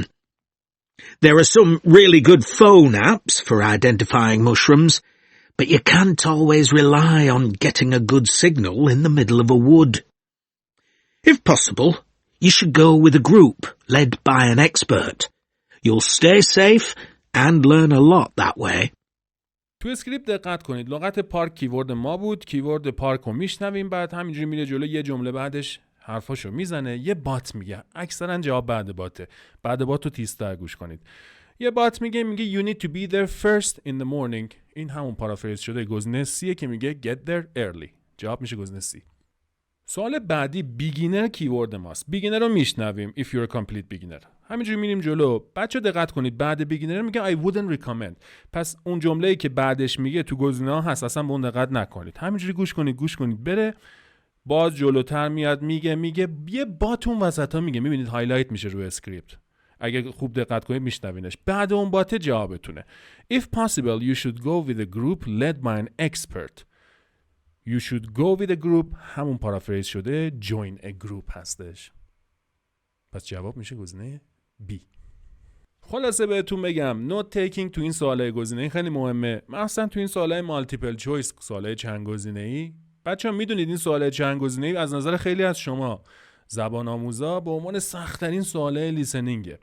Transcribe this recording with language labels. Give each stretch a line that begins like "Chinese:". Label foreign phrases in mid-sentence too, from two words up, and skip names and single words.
English: There are some really good phone apps for identifying mushrooms, but you can't always rely on getting a good signal in the middle of a wood. If possible, you should go with a group led by an expert. You'll stay safe and learn a lot that way.
Persian: تو اسکریپت دقت کنید. لغت پارک کیورد ما بود. کیورد پارک رو میشنویم، بعد همینجوری میره جلو، یه جمله بعدش حرفاشو میزنه. یه بات میگه. اکثرا جواب بعد باته. بعد بات رو تیزتر گوش کنید. یه بات میگه
English: you need to be there first in the morning.
Persian: این همون پارافریز شده گزینه C که میگه
English: get there early.
Persian: جواب میشه گزینه C. سوال بعدی بیگینر کیورد ماست. بیگینر رو میشنویم
English: if you're a complete beginner.
Persian: همینجوری میریم جلو. بچه دقت کنید بعد بیگینر میگه
English: I wouldn't recommend.
Persian: پس اون جمله‌ای که بعدش میگه تو گزینه‌ها هست، اصلا به اون دقت نکنید. همینجوری گوش کنید بره. باز جلوتر میاد میگه یه باتون وسطا میگه. میبینید هایلایت میشه روی اسکریپت. اگه خوب دقت کنید میشنوینش. بعد اون بات جوابتونه.
English: If possible you should go with a group led by an expert. You should go with a group
Persian: همون پارافریز شده
English: join a group هستش.
Persian: پس جواب میشه گزینه B. خلاصه بهتون بگم
English: note taking
Persian: تو این سوالای گزینه‌ای خیلی مهمه. مثلا تو این سوالای
English: multiple choice,
Persian: سوالای چند گزینه‌ای، بچه‌ها میدونید این سوالای چند گزینه‌ای از نظر خیلی از شما زبان آموزا به عنوان سخت‌ترین سوالای لیسنینگه.